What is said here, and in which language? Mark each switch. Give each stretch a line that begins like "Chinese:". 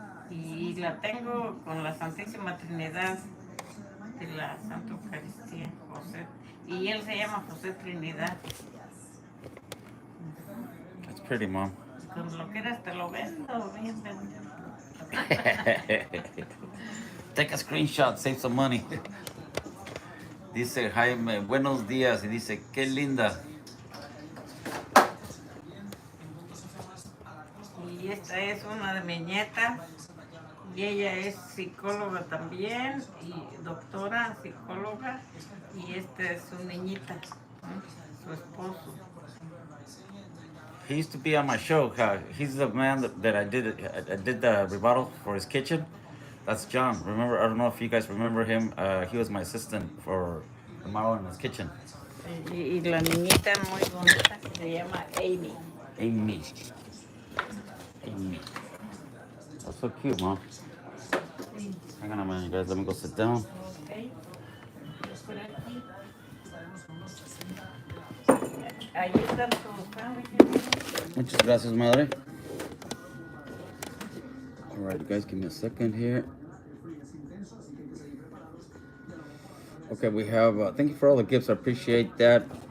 Spanish: Y la tengo con la Santísima Trinidad de la Santa Eucaristía, José. Y él se llama José Trinidad.
English: That's pretty, mom.
Spanish: Cuando lo quieras te lo vendo, bien vendido.
English: Take a screenshot, save some money.
Spanish: Dice Jaime, buenos días. Y dice, qué linda. Y esta es una de mis nietas. Y ella es psicóloga también, y doctora psicóloga. Y esta es su niñita, su esposo.
English: He used to be on my show. He's the man that I did the rebuttal for his kitchen. That's John. Remember? I don't know if you guys remember him. He was my assistant for remodel in his kitchen.
Spanish: Y la niñita muy bonita que se llama Amy. Amy.
English: That's so cute, mom. Hang on a minute, guys. Let me go sit down.
Spanish: Okay. Por aquí. Ahí están tus sándwiches. Muchas gracias, madre.
English: All right, you guys, give me a second here. Okay, we have. Thank you for all the gifts. I appreciate that.